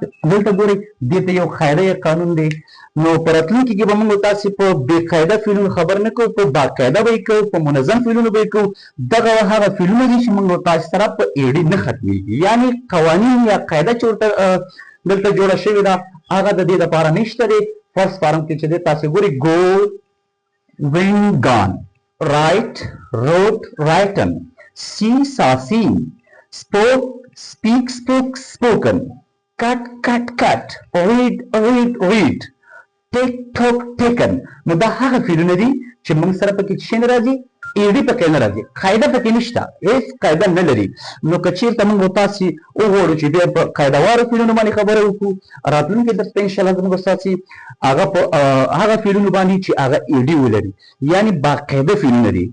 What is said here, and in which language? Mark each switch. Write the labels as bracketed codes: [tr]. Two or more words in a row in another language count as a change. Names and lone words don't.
[ps] دلته ګورئ دې ته یو قاعده قانون دی. نو په راتلونکي کې به موږ تاسې په بې قاعده فعلونو خبر نه کوو، په باقاعده به یې کوو، په منظم فعلونو به یې کوو. دغه هغه فعلونه دي چې موږ تاسې سره په ایډي نه ختمېږي، یعنې قوانین یا قاعده چې ورته دلته جوړه شوې ده هغه د دې دپاره نشته دی. فرست فارم کې چې دی تاسې ګورئ [en] go went gone، write wrote written، see saw seen، spoke speak spoke spoken، cut cut cut، read read read، take took taken. [ps] نو دا هغه فعلونه دي چې موږ سره پکې څه نه راځي؟ ایډي پکې نه راځي، قاعده پکې نشته، هیڅ قاعده نه لري. نو که چېرته موږ تاسې وغواړو چې بیا په قاعده وارو فعلونو باندې خبره وکړو، راتلونکي درس ته انشاءالله زموږ تاسې هغه په هغه فعلونو باندې چې هغه ایډي ولري، یعنې باقاعده فعلونه دي.